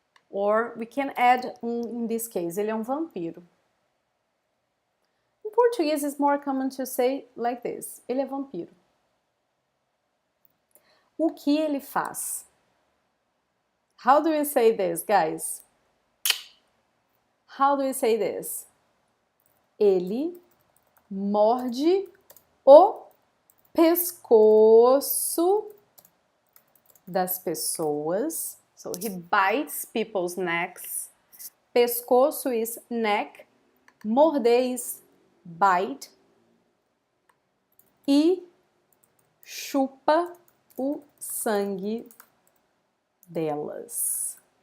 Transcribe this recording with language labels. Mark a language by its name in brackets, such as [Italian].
[Portuguese] Or we can add in this case, ele é vampiro. [English] In Portuguese, it's more common to say like this. [Portuguese] Ele é vampiro. O que ele faz? [English] How do we say this, guys? How do we say this? [Portuguese] Ele morde o pescoço das pessoas. [English] So he bites people's necks. Pescoço is neck. Morder is bite. [Portuguese] E chupa o sangue delas.